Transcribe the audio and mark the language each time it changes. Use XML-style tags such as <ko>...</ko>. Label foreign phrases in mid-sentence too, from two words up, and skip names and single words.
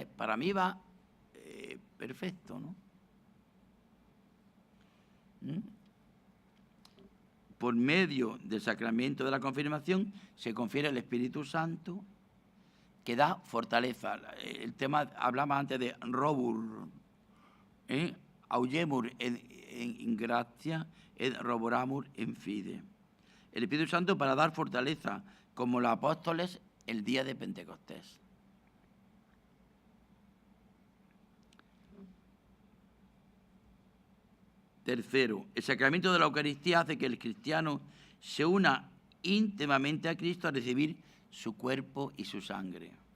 <es>Para mí va perfecto, ¿no? Por medio del sacramento de la confirmación se confiere el Espíritu Santo, que da fortaleza. El tema, hablaba antes de</es> <la>robur, augemur en gratia, et roboramur en fide.</la> <es>El Espíritu Santo para dar fortaleza, como los apóstoles el día de Pentecostés. Tercero, el sacramento de la Eucaristía hace que el cristiano se una íntimamente a Cristo a recibir su cuerpo y su sangre.</es>